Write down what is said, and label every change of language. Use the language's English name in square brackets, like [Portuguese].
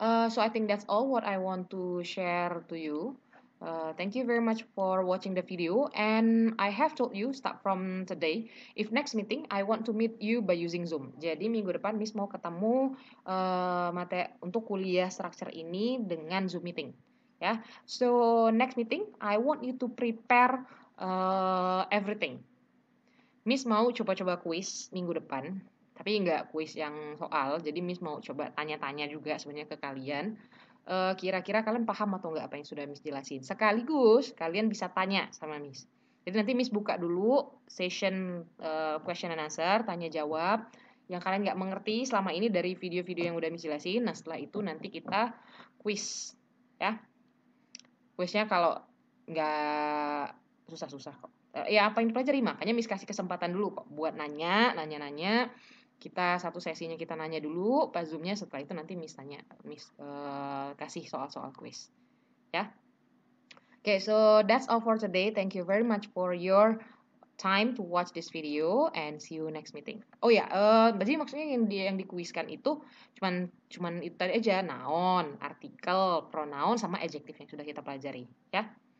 [English] So I think that's all what I want to share to you. Thank you very much for watching the video, and I have told you start from today, if next meeting I want to meet you by using Zoom. [Indonesian] Jadi minggu depan Miss mau ketemu untuk kuliah structure ini dengan Zoom meeting. [English] Ya, so next meeting I want you to prepare everything. [Indonesian] Miss mau coba-coba kuis minggu depan. Tapi nggak kuis yang soal, jadi Miss mau coba tanya-tanya juga sebenarnya ke kalian. Kira-kira kalian paham atau nggak apa yang sudah Miss jelasin. Sekaligus kalian bisa tanya sama Miss. Jadi nanti Miss buka dulu [English] session question and answer, [Indonesian] tanya jawab. Yang kalian nggak mengerti selama ini dari video-video yang udah Miss jelasin. Nah setelah itu nanti kita quiz. Ya, quiznya kalau nggak susah-susah kok. Ya apa yang dipelajari, makanya Miss kasih kesempatan dulu kok buat nanya. Kita satu sesinya kita nanya dulu, pas Zoom-nya setelah itu nanti Miss tanya, Miss kasih soal-soal quiz. Ya. [English] Okay, so that's all for today. Thank you very much for your time to watch this video and see you next meeting. [Indonesian] Oh ya, jadi maksudnya yang dikuiskan itu cuman itu tadi aja, noun, artikel, pronoun sama adjective yang sudah kita pelajari, ya.